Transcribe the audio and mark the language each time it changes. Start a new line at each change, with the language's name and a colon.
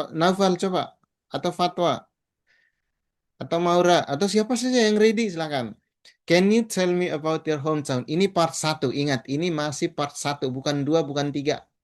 Indonesian: Naufal coba atau Fatwa atau Maura atau siapa saja yang ready silakan.
English: Can you tell me about your hometown?
Indonesian: Ini part 1, ingat ini masih part 1, bukan 2, bukan 3.